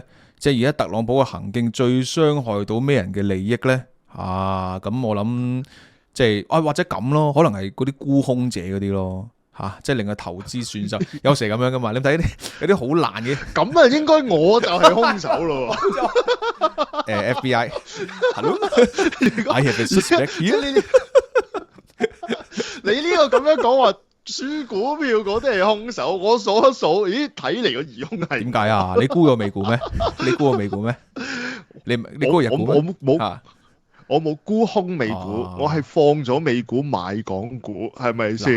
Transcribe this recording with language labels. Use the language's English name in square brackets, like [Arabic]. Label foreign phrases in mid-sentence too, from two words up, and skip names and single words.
[Cantonese] 即係而家特朗普嘅行徑最傷害到咩人嘅利益呢？咁我諗即係或者咁咯，可能係嗰啲沽空者嗰啲咯。即係令佢投資損失，有時咁樣噶嘛？你睇有啲好爛嘅，咁啊應該我就係兇手咯。 [English] FBI，Hello，I have a suspect here。 [Cantonese] 你呢個咁樣講話輸股票嗰啲係兇手，我數一數，咦？睇嚟個疑兇係點解啊？你沽過美股咩？你沽過美股咩？你沽過日股咩？我冇沽空美股，我係放咗美股買港股，係咪先？